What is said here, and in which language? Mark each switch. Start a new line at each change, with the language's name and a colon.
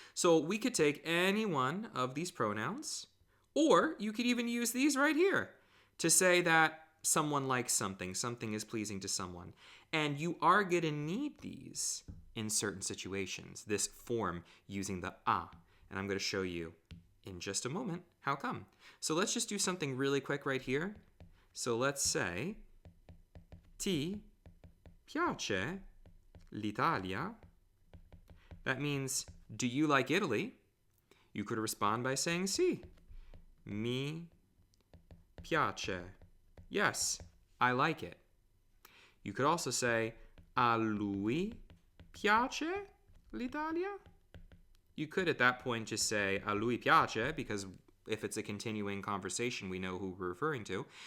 English: So we could take any one of these pronouns, or you could even use these right here to say that someone likes something, something is pleasing to someone. And you are going to need these in certain situations, this form using the a. And I'm going to show you in just a moment how come. So let's just do something really quick right here. So let's say,
Italian: ti piace l'Italia?
English: That means, do you like Italy? You could respond by saying sì.
Italian: Mi piace.
English: Yes, I like it. You could also say,
Italian: a lui piace l'Italia?
English: You could at that point just say
Italian: a lui piace,
English: because if it's a continuing conversation, we know who we're referring to.